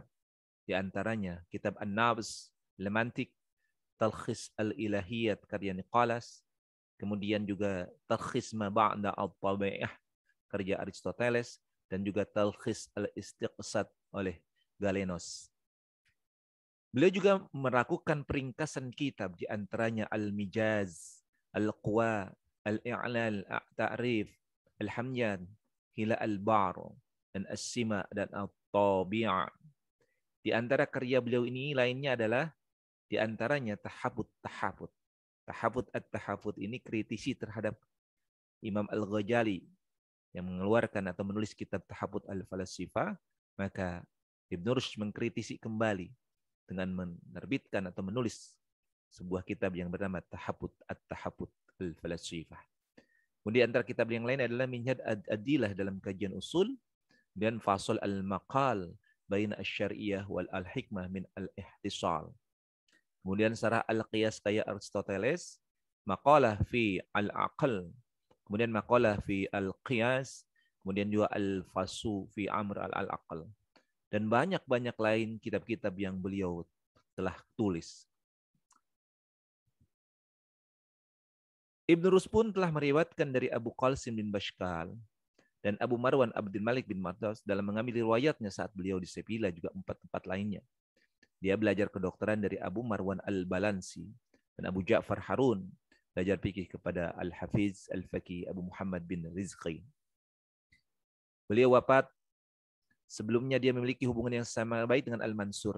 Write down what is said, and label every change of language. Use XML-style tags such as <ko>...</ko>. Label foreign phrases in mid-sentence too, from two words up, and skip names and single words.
<id>Di antaranya kitab An-Nabs, Lemantik, Talkhis Al-Ilahiyat karya Nicholas, kemudian juga Talkhis Ma Ba'da Al-Tabi'ah karya Aristoteles, dan juga Talkhis Al-Istiqsad oleh Galenos. Beliau juga melakukan peringkasan kitab, di antaranya Al-Mijaz, Al-Quwa, Al-I'lal, Al-Ta'rif, Al-Hamyan, Hila Al-Bar, dan As-Sima, dan Al-Tabi'ah. Di antara karya beliau ini lainnya adalah di antaranya Tahafut. Tahafut at-Tahafut ini kritisi terhadap Imam Al-Ghazali yang mengeluarkan atau menulis kitab Tahafut al-Falasifah, maka Ibn Rushd mengkritisi kembali dengan menerbitkan atau menulis sebuah kitab yang bernama Tahafut at-Tahafut al-Falasifah. Kemudian antara kitab yang lain adalah Minhaj ad-Adilah dalam kajian usul, dan Fasal al-Maqal baina asy-syar'iyyah wal al-hikmah min al-ihtisal. Kemudian sarah al-Qiyas kaya Aristoteles, maqalah fi al-aql, kemudian maqalah fi al-Qiyas, kemudian juga al-Fasu fi amr al-aql. Dan banyak-banyak lain kitab-kitab yang beliau telah tulis. Ibn Rushd pun telah meriwayatkan dari Abu Qasim bin Bashkal dan Abu Marwan Abdul Malik bin Mardas dalam mengambil riwayatnya saat beliau di Sevilla, juga 4 tempat lainnya. Dia belajar kedokteran dari Abu Marwan al-Balansi dan Abu Ja'far Harun, belajar fikih kepada Al-Hafiz Al-Faqih Abu Muhammad bin Rizqi. Beliau wafat sebelumnya dia memiliki hubungan yang sama baik dengan Al-Mansur.</id>